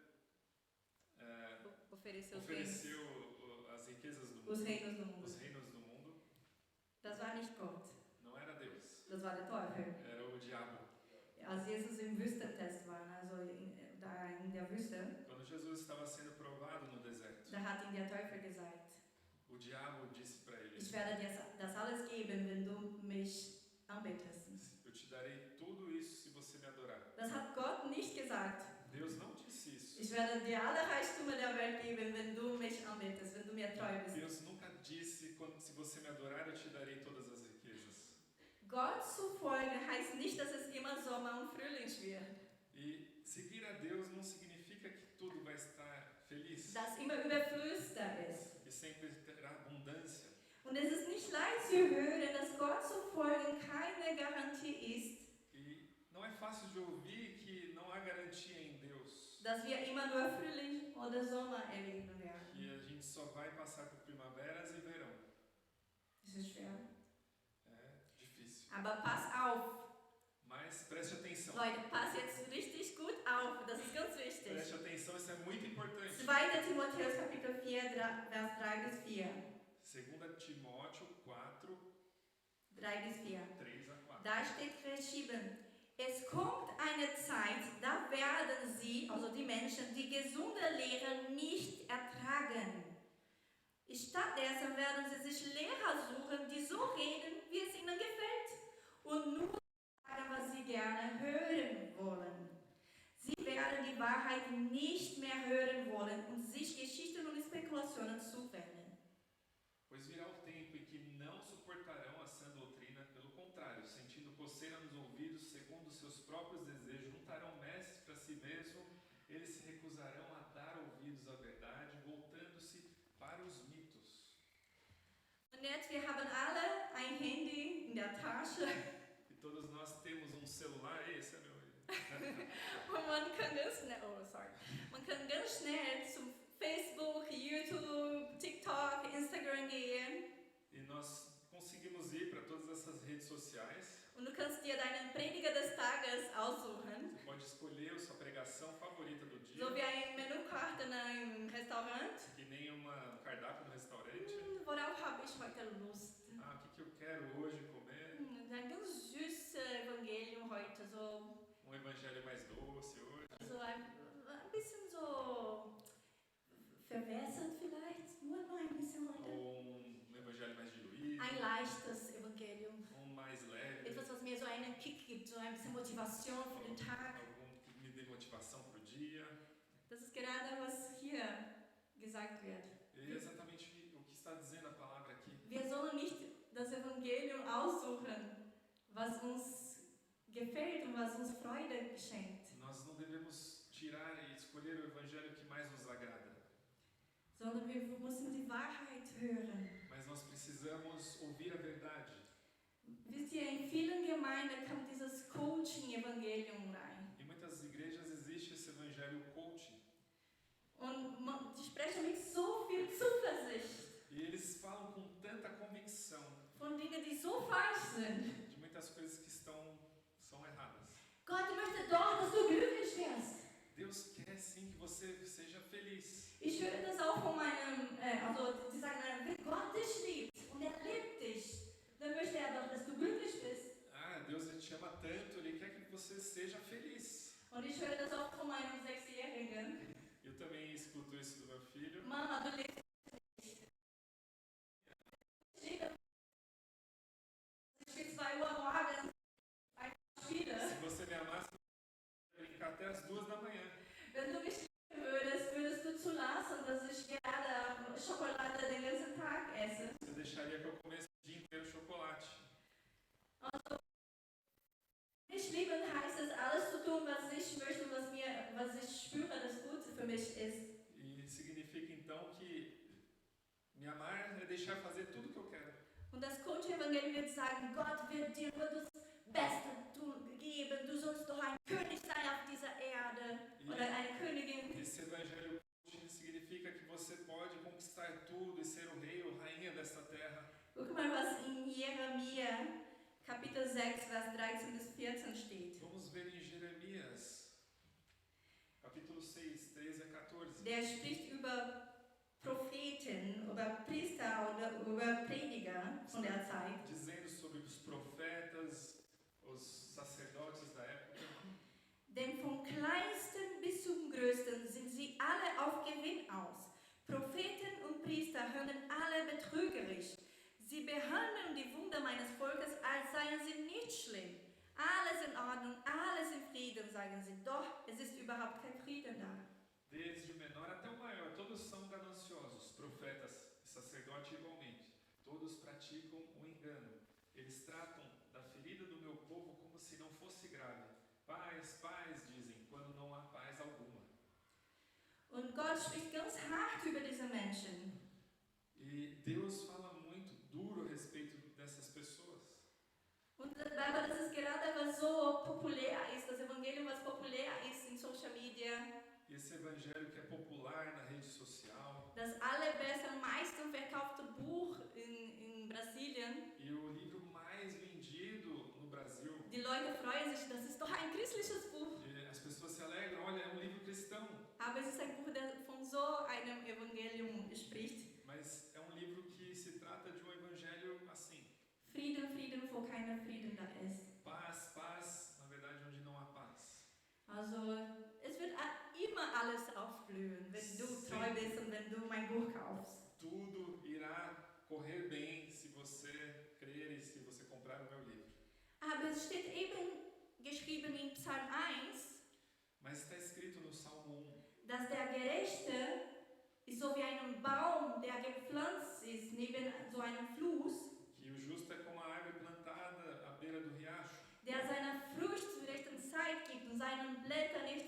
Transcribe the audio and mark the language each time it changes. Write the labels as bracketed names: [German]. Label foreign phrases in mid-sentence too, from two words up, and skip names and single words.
[Portuguese] Ofereceu ofereceu as riquezas do os mundo, reinos do mundo. os reinos do mundo? [German] Das war nicht Gott, [Portuguese] Não era Deus, [German] das war der Teufel. [Portuguese] era o diabo. [German] Als Jesus im Wüstentest war, also da in der Wüste, [Portuguese] Quando Jesus estava sendo provado no deserto, [German] da hat ihm der Teufel gesagt, [Portuguese] o diabo disse para ele: [German] ich werde dir das alles geben, wenn du mich anbetest. [Portuguese] eu te darei tudo isso se você me adorar. [German] Das hat Gott nicht gesagt. [Portuguese] Deus não disse isso. [German] Ich werde dir alle Reichtümer der Welt geben, wenn du mich anbetest, wenn du mir treu bist. [Portuguese] Deus nunca disse: se você me adorar, eu te darei todas as riquezas. [German] Gott zu folgen heißt nicht, dass es immer Sommer und Frühling wird. [Portuguese] E seguir a Deus não significa que tudo vai estar feliz [German] Dass immer Überfluss da ist. [Portuguese] e sempre terá abundância. [German] Und es ist nicht leicht zu hören, dass Gott zu folgen keine Garantie ist, [Portuguese] E não é fácil de ouvir que não há garantia em Deus, [German] dass wir immer nur Frühling oder Sommer erleben werden. [Portuguese] que a gente só vai passar por primaveras e verão. [German] Das ist schwer. [Portuguese] É difícil. [German] Aber pass auf. [Portuguese] Mas preste atenção. [German] Leute, pass jetzt richtig gut auf. Das ist ganz wichtig. [Portuguese] Preste atenção, isso é muito importante. [German] 2. Timotheus Kapitel 4, Vers 3 bis 4. [Portuguese] 2 Timóteo 4, [German] 3 bis 4. [Portuguese] 3 a 4. [German] Da steht geschrieben, es kommt eine Zeit, da werden sie, also die Menschen, die gesunde Lehre nicht ertragen. Stattdessen werden sie sich Lehrer suchen, die so reden, wie es ihnen gefällt und nur sagen, was sie gerne hören wollen. Sie werden die Wahrheit nicht mehr hören wollen und sich Geschichten und Spekulationen zuwenden. [Portuguese] Pois virá o tempo em que não suportarão a sã doutrina, pelo contrário, sentindo coceira nos ouvidos, segundo seus próprios desejos, juntarão mestres para si mesmo, eles se recusarão a dar ouvidos à verdade, voltando-se para os mitos. [German] Und jetzt, wir haben alle ein Handy in der Tasche. [Portuguese] E todos nós temos um celular, esse é meu. [German] Und man kann ganz schnell zum Facebook, YouTube, TikTok, Instagram gehen. [Portuguese] E nós conseguimos ir para todas essas redes sociais. [German] Und du kannst dir deinen Prediger des Tages aussuchen. [Portuguese] Você pode escolher a sua pregação favorita do dia, [German] So wie eine Menükarte in einem Restaurant. [Portuguese] que nem um cardápio do restaurante. [German] Worauf habe ich heute Lust? [Portuguese] Ah, o que eu quero hoje comer? [German] Ein ganz süßes Evangelium heute. So [Portuguese] Evangelho mais doce hoje. [German] ein bisschen so verwässert vielleicht. Nur ein bisschen heute. [Portuguese] Ou evangelho mais diluído. [German] Ein leichtes Evangelium. [Portuguese] Mais leve. [German] Etwas, was mir so einen Kick gibt, so ein bisschen Motivation für den Tag. [Portuguese] Algum que me dê motivação para o dia. [German] Das ist gerade, was hier gesagt wird. [Portuguese] E é exatamente o que está dizendo a palavra aqui. [German] Wir sollen nicht das Evangelium aussuchen, was uns gefällt und was uns Freude schenkt, [Portuguese] Nós não devemos tirar e escolher o evangelho que mais nos agrada. [German] sondern wir müssen die Wahrheit hören. [Portuguese] Mas nós precisamos ouvir a verdade. [German] Wisst ihr, in vielen Gemeinden kommt dieses Coaching-Evangelium rein. [Portuguese] Em muitas igrejas existe esse evangelho coaching. [German] Und die sprechen mit so viel Zuversicht [Portuguese] E eles falam com tanta convicção [German] von Dingen, die so falsch sind. [Portuguese] de muitas coisas que são erradas. [German] Gott möchte doch, dass du glücklich wirst. [Portuguese] Deus quer sim que você seja feliz. [German] Ich höre das auch von meinem, also die sagen, wenn Gott dich liebt und er liebt dich, dann möchte er doch, dass du glücklich bist. [Portuguese] Ah, Deus ele te ama tanto, Ele quer que você seja feliz. [German] Und ich höre das auch von meinem 6-Jährigen. [Portuguese] Eu também escuto isso do meu filho. [German] Mama, du lebst nicht. Ich bin 2 Uhr morgens ein Spiele. [Portuguese] Se você me amasse, eu ia brincar até as 2 da manhã. [German] Wenn du mich lieben würdest, würdest du zulassen, dass ich gerne Schokolade den ganzen Tag esse. [Portuguese] Você deixaria que eu comesse o dia inteiro chocolate. [German] Also, mich lieben, heißt es, alles zu tun, was ich möchte, was ich spüre, das gut für mich ist. [Portuguese] E significa então que me amar é deixar fazer tudo o que eu quero. [German] Und das Coach-Evangelium wird sagen, Gott wird dir nur das Beste geben, du sollst doch ein König sein auf dieser Erde oder eine Königin. [Portuguese] Esse evangelho significa que você pode conquistar tudo e ser o rei ou rainha desta terra. [German] Guck mal, was in Jeremia Kapitel 6, Vers 13 bis 14 steht. [Portuguese] Vamos ver em Jeremias, capítulo 6, 13 a 14. [German] Der spricht über Propheten, über Priester oder über Prediger von der Zeit. [Portuguese] Dizendo sobre os profetas, os sacerdotes da época. [German] Denn vom kleinsten bis zum größten sind sie alle auf Gewinn aus. Propheten und Priester hören alle betrügerisch. Sie behandeln die Wunder meines Volkes, als seien sie nicht schlimm. Alles in Ordnung, alles in Frieden, sagen sie. Doch, es ist überhaupt kein Frieden da. [Portuguese] Desde o menor até o maior, todos são gananciosos, profetas e sacerdote igualmente. Todos praticam o engano. Eles tratam da ferida do meu povo como se não fosse grave. Paz, paz, dizem, quando não há paz alguma. [German] Und Gott spricht ganz hart über diese Menschen. [Portuguese] E Deus fala muito duro a respeito dessas pessoas. [German] Und weil das ist gerade, was so populär ist, das Evangelium, was populär ist in [English] Social Media. [Portuguese] E esse evangelho que é popular na rede social. [German] Das allerbeste, am meisten verkaufte Buch in Brasilien. [Portuguese] E o livro mais vendido no Brasil. [German] Die Leute freuen sich, das ist doch ein christliches Buch. [Portuguese] E as pessoas se alegram, olha, é um livro cristão. [German] Aber es ist ein Buch, das von so einem Evangelium spricht. [Portuguese] Mas é um livro que se trata de um evangelho assim. [German] Frieden, Frieden, wo keiner Frieden da ist. [Portuguese] Paz, paz, na verdade onde não há paz. [German] Also, es wird immer alles aufblühen, wenn du treu bist und wenn du mein Buch kaufst. [Portuguese] Tudo irá correr bem se você crer e se você comprar o meu livro. [German] Aber es steht eben geschrieben in Psalm 1, [Portuguese] Mas está escrito no Salmo 1 [German] dass der Gerechte ist so wie ein Baum, der gepflanzt ist neben so einem Fluss, [Portuguese] que o justo é como a árvore plantada à beira do riacho, [German] der seiner Frucht zur rechten Zeit gibt und seinen Blätter nicht